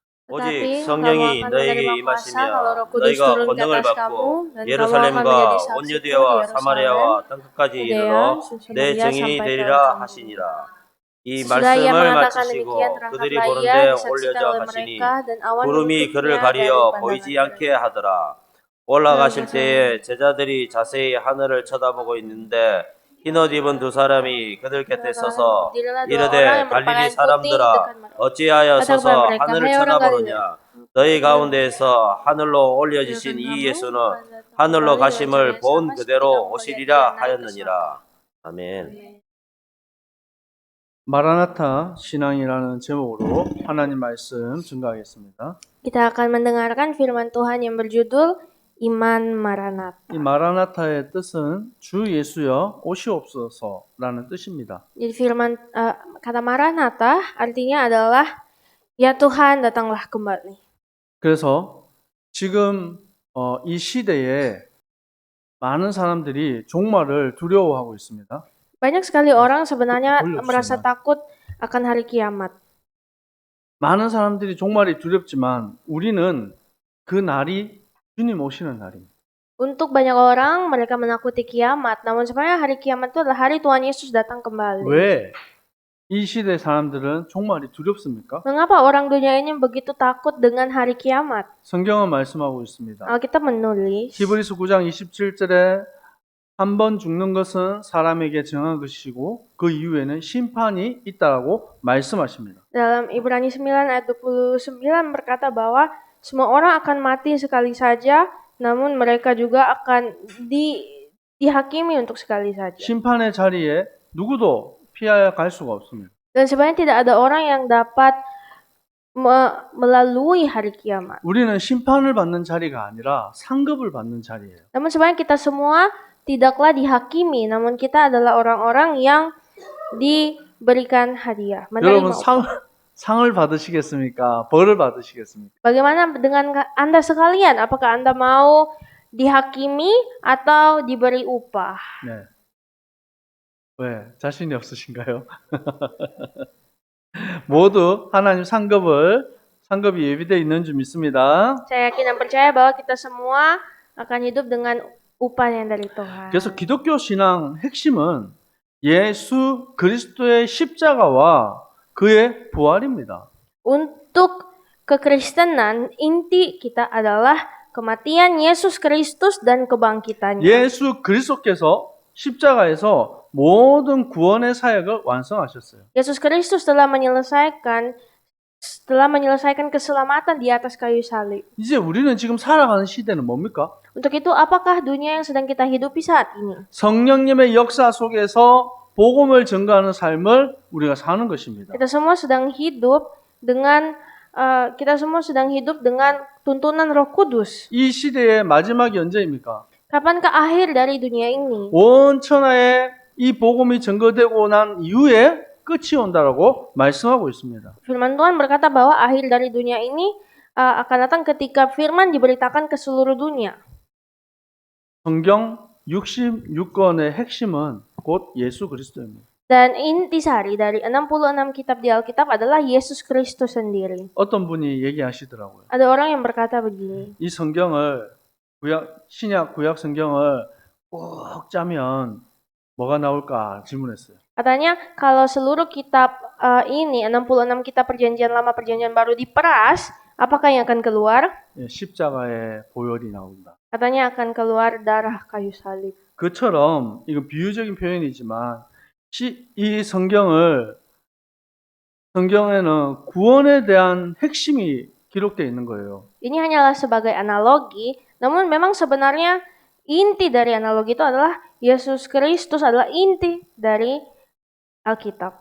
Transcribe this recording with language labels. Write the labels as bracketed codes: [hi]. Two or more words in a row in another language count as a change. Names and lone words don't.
[ko] 오직 [id] Tetapi kamu [ko] 성령이 [id] akan [ko] 너에게 [id] menerima kuasa kalau Roh [ko] 임하시며 [id] Kudus [ko] 너희가 [id] turun ke [ko] 권능을 [id] atas kamu [ko] 받고 [id] dan kamu akan [ko] 예루살렘과 [id] menjadi saksiku [ko] 온 [id] di [ko] 유대와 [id] Yerusalem, [ko] 사마리아와 땅끝까지 [id] Yudea, [ko] 이르러 내 [id] Samaria [ko] 증인이 [id] sampai ke [ko] 되리라 [id] ujung bumi. [ko] 하시니라. 이 [id] Sesudah ia [ko] 말씀을 [id] mengatakan [ko] 마치시고 [id] demikian, [ko] 그들이 [id] terangkatlah ia [ko] 보는데 [id] disaksikan [ko] 올려져 [id] oleh [ko] 가시니 [id] mereka dan awan [ko] 구름이 그를 [id] menutupnya dari [ko] 가리어 [id] pandangan [ko] 보이지 않게 [id] mereka. [ko] 하더라. 올라가실 때에 제자들이 자세히 하늘을 쳐다보고 있는데 흰옷 입은 두 사람이 그들 곁에 서서 [id] Berdirilah dua orang [ko] 이르되 [id] yang [ko] 갈릴리 [id] berpakaian putih [ko] 사람들아 [id] dekat mereka. [ko] 어찌하여 [id] Kata kepada [ko] 서서 [id] mereka, [ko] 하늘을 [id] "Hai orang [ko] 쳐다보느냐 [id] Galilea, [ko] 너희 가운데에서 하늘로 올려지신 [id] Biarkan [ko] 이 [id] kamu [ko] 예수는 [id] pada datang [ko] 하늘로 [id] kembali dengan cara [ko] 가심을 [id] yang [ko] 본 [id] sama seperti [ko] 그대로 [id] kamu melihat [ko] 오시리라 [id] dia naik ke [ko] 하였느니라. [id] surga." [ko] 아멘. [id] Amin. [ko] 마라나타 신앙이라는 제목으로 하나님 말씀 증거하겠습니다. [id] Kita akan mendengarkan firman Tuhan yang berjudul Iman Maranatha. [ko] 이 마라나타의 뜻은 주 예수여 오시옵소서라는 뜻입니다. [id] Jadi kata Maranatha artinya adalah ya Tuhan datanglah kembali. [ko] 그래서 지금 이 시대에 많은 사람들이 종말을 두려워하고 있습니다. [id] Banyak sekali orang sebenarnya [ko] 올려주시나? [id] merasa takut akan hari kiamat. [ko] 많은 사람들이 종말이 두렵지만 우리는 그 날이 주님 오시는 날입니다. [id] Untuk banyak orang mereka menakuti kiamat, namun sebenarnya hari kiamat itu adalah hari Tuhan Yesus datang kembali. [ko] 왜 이 시대 사람들은 종말이 두렵습니까? [id] Mengapa orang dunia ini begitu takut dengan hari kiamat? [ko] 성경은 말씀하고 있습니다. [id] Alkitab menulis [ko] 히브리서 9장 27절에 한 번 죽는 것은 사람에게 정한 것이고 그 이후에는 심판이 있다라고 말씀하십니다. [id] dalam Ibrani 9 ayat 29 berkata bahwa semua orang akan mati sekali saja, namun mereka juga akan dihakimi untuk sekali saja. [ko] 심판의 자리에 누구도 피하여 갈 수가 없습니다. [id] Dan sebenarnya tidak ada orang yang dapat melalui hari kiamat. [ko] 우리는 심판을 받는 자리가 아니라 상급을 받는 자리예요. [id] Namun sebenarnya kita semua tidaklah dihakimi, namun kita adalah orang-orang yang diberikan hadiah, [ko] 여러분 [id] menerima. [ko] 상을 받으시겠습니까? 벌을 받으시겠습니까? [id] Bagaimana dengan Anda sekalian? Apakah Anda mau dihakimi atau diberi upah? [ko] 네. 왜? 자신이 없으신가요? 모두 하나님 상급이 예비되어 있는 줄 믿습니다. [id] Saya yakin dan percaya bahwa kita semua akan hidup dengan upah yang dari Tuhan. [ko] 그래서 기독교 신앙 핵심은 예수 그리스도의 십자가와 그의 부활입니다. [id] Untuk kekristenan, inti kita adalah kematian Yesus Kristus dan kebangkitannya. [ko] 예수 그리스도께서 십자가에서 모든 구원의 사역을 완성하셨어요. [id] Yesus Kristus telah menyelesaikan keselamatan di atas kayu salib. [ko] 이제 우리는 지금 살아가는 시대는 뭡니까? [id] Untuk itu, apakah dunia yang sedang kita hidupi saat ini? [ko] 성령님의 역사 속에서 복음을 전가하는 삶을 우리가 사는 것입니다. [id] Kita semua sedang hidup dengan tuntunan Roh Kudus. [ko] 이 시대의 마지막이 언제입니까? [id] Kapankah akhir dari dunia ini? [ko] 온 천하에 이 복음이 전거되고 난 이후에 끝이 온다라고 말씀하고 있습니다. [id] Firman Tuhan berkata bahwa akhir dari dunia ini akan datang ketika firman diberitakan ke seluruh dunia. [ko] 성경 66권의 핵심은 곧 예수 그리스도입니다. [id] Dan intisari dari 66 kitab di Alkitab adalah Yesus Kristus sendiri. [ko] 어떤 분이 얘기하시더라고요. [id] Ada orang yang berkata begini, [ko] 이 성경을 신약 구약 성경을 꼭 짜면 뭐가 나올까 질문했어요. [id] katanya kalau seluruh kitab ini 66 kitab perjanjian lama perjanjian baru diperas, apakah yang akan keluar? [ko] 십자가의 보혈이 나온다. [id] Katanya akan keluar darah kayu salib. [ko] 그처럼 이거 비유적인 표현이지만 이 성경에는 구원에 대한 핵심이 기록되어 있는 거예요. [id] Ini hanyalah sebagai analogi, namun memang sebenarnya inti dari analogi itu adalah Yesus Kristus adalah inti dari Alkitab.